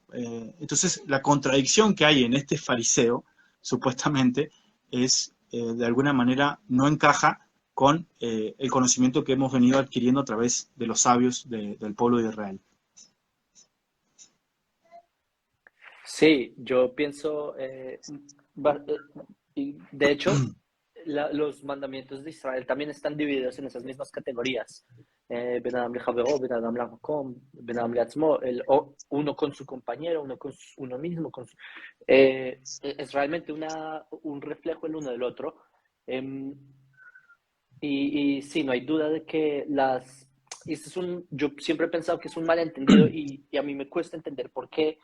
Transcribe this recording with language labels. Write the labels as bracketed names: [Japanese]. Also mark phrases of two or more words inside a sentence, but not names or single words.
[Spanish] Entonces la contradicción que hay en este fariseo, supuestamente, es de alguna manera no encaja con el conocimiento que hemos venido adquiriendo a través de los sabios del pueblo de Israel. Sí, yo pienso, y de hecho, los mandamientos de Israel también están divididos en esas mismas categorías. [Hebrew] בין אדם לחברו, בין אדם למקום, בין אדם לעצמו, [Spanish] uno con su compañero, uno con uno mismo. Es realmente un reflejo el uno del otro. Em, y sí, no hay duda de que yo siempre he pensado que es un malentendido y a mí me cuesta entender por qué.